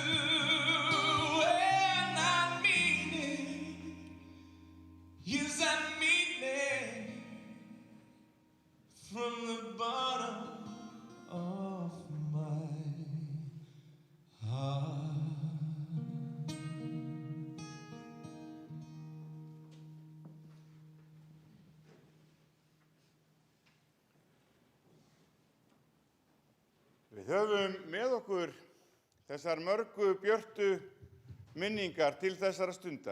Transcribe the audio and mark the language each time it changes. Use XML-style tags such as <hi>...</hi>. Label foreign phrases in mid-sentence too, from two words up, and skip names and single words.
<en>And I mean it. Yes, I mean it from the bottom of my heart.</en> <is>Við höfum með okkur þessar mörgu björtu minningar til þessara stundar.</is>